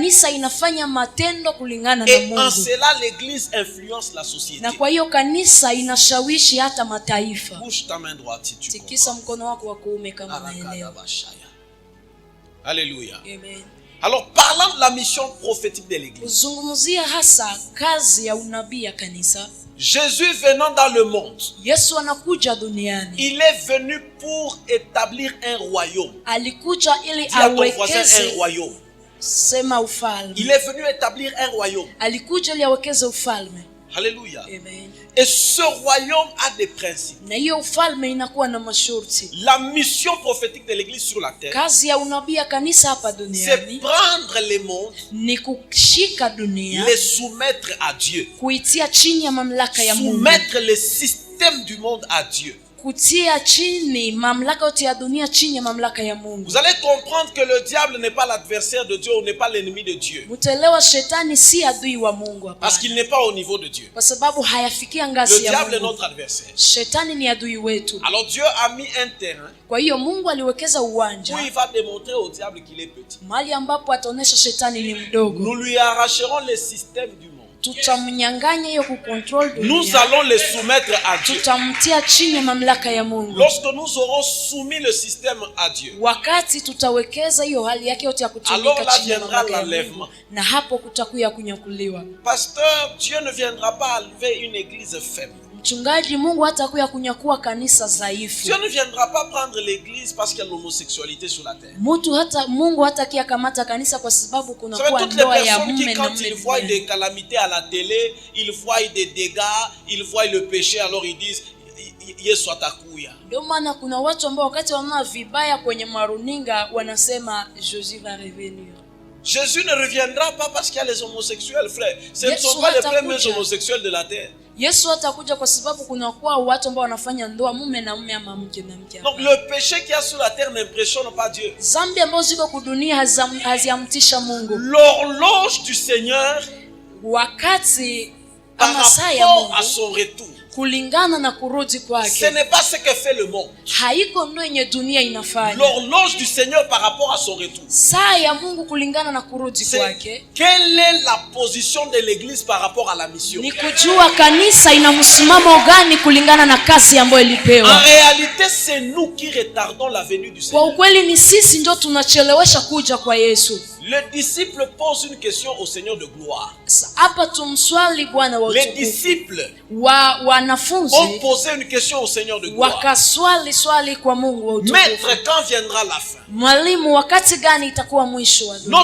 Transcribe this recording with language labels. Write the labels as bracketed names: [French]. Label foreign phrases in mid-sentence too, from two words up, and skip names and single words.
[French] Et en cela, l'église influence la société. Bouge ta main droite si tu comprends. Alléluia. Amen. Alors, parlant de la mission prophétique de l'église, [Swahili] kuzungumzia hasa kazi ya unabii ya kanisa, [French] Jésus venant dans le monde, [Swahili] Yesu anakuja duniani, [French] il est venu pour établir un royaume. [Swahili] alikuja ili [French] Dis à ton voisin, un [Swahili] awekeze, [French] royaume. [Swahili] sema ufalme. [French] Il est venu établir un royaume. [Swahili] Alikuja ili awekeze ufalme. [French] Alléluia. Amen. Et ce royaume a des principes. [Swahili] Na hiyo ufalme inakuwa na masharti. [French] La mission prophétique de l'église sur la terre, [Swahili] Kazi ya unabii ya kanisa hapa [French] c'est [Swahili] duniani [French] prendre les mondes, [Swahili] ni kushika dunia, [French] les soumettre à Dieu. [Swahili] kuitia chini ya mamlaka ya Mungu, [French] Soumettre les systèmes du monde à Dieu. [Swahili] kutia chini mamlaka yote ya dunia chini ya mamlaka ya Mungu. [French] Vous allez comprendre que le diable n'est pas l'adversaire de Dieu, ou n'est pas l'ennemi de Dieu. [Swahili] Mutaelewa shetani si adui wa Mungu hapa. [French] Parce qu'il n'est pas au niveau de Dieu. [Swahili] Kwa sababu hayafikia [French] Le [Swahili] ngazi ya [French] diable est [Swahili] Mungu. [French] notre adversaire. [Swahili] Shetani ni adui wetu. [French] Alors Dieu a mis un terrain [Swahili] Kwa hiyo Mungu aliwekeza [French] où [Swahili] uwanja [French] il va démontrer au diable qu'il est petit. [Swahili] mahali ambapo ataonesha shetani ni mdogo. [French] Nous lui arracherons les systèmes du monde. [Swahili] Tutamnyang'anya hiyo kucontrol [French] Nous [Swahili] dunia. [French] allons les soumettre à Dieu. [Swahili] Tutamtia chini ya mamlaka ya Mungu. [French] Lorsque nous aurons soumis le système à Dieu, [Swahili] Wakati tutawekeza hiyo hali yake yote ya [French] alors [Swahili] kutumika [French] là [Swahili] chini ya [French] viendra [Swahili] mamlaka ya [French] l'enlèvement. [Swahili] Mungu, na hapo kutakuya kunyakuliwa. [French] Pasteur, Dieu ne viendra pas enlever une église faible. [Swahili] Mchungaji, Mungu hatakuya kunyakua kanisa dhaifu. [French] Dieu ne viendra pas prendre l'église parce qu'il y a l'homosexualité sur la terre. [Swahili] Mungu hatakia kamata kanisa kwa sababu kuna [French] Vous savez, [Swahili] kuwa [French] toutes les [Swahili] ndoa ya [French] personnes qui, [Swahili] mume na [French] quand [Swahili] mume [French] ils voient [Swahili] duniani. [French] des calamités à la télé, ils voient des dégâts, ils voient le péché, alors ils disent [Swahili] Yesu atakuya. Ndio maana kuna watu ambao wakati wanaona vibaya kwenye maruninga wanasema [French] Jésus va revenir. Jésus ne reviendra pas parce qu'il y a les homosexuels, frère. Ce ne [Swahili] Yesu [French] sont pas les [Swahili] hatakuja. [French] premiers homosexuels de la terre. [Swahili] Yesu hatakuja kwa sababu kuna kuwa watu ambao wanafanya ndoa mume na mume ama mke na mke. [French] Donc le péché qu'il y a sur la terre n'impressionne pas Dieu. [Swahili] Zambi ambazo ziko kudunia haziamtisha Mungu. [French] L'horloge du Seigneur [Swahili] Wakati [French] par [Swahili] ama saa ya [French] rapport [Swahili] Mungu [French] à son retour, [Swahili] kulingana na kurudi [French] ce [Swahili] kwake [French] n'est pas ce que fait le monde. [Swahili] haiko ndo yenye dunia inafanya. [French] L'horloge du Seigneur par rapport à son retour, [Swahili] Saa ya Mungu kulingana na kurudi [French] c'est [Swahili] kwake [French] quelle est la position de l'église par rapport à la mission. [Swahili] ni kujua kanisa ina msimamo gani kulingana na kazi ambayo [French] En [Swahili] ilipewa. [French] réalité, c'est nous qui retardons la venue du [Swahili] Kwa [French] Seigneur. [Swahili] ukweli ni sisi ndio tunachelewesha kuja kwa Yesu. [French] Le disciple pose une question au Seigneur de gloire. [Swahili] Hapa tumswali Bwana wa [French] Les [Swahili] utukufu. [French] disciples [Swahili] Wanafunzi [French] ont posé une question au Seigneur de gloire. [Swahili] wakaswali swali kwa Mungu wa utukufu. [French] Maître, quand viendra la fin? [Swahili] Mwalimu, wakati gani itakuwa mwisho wa dunia?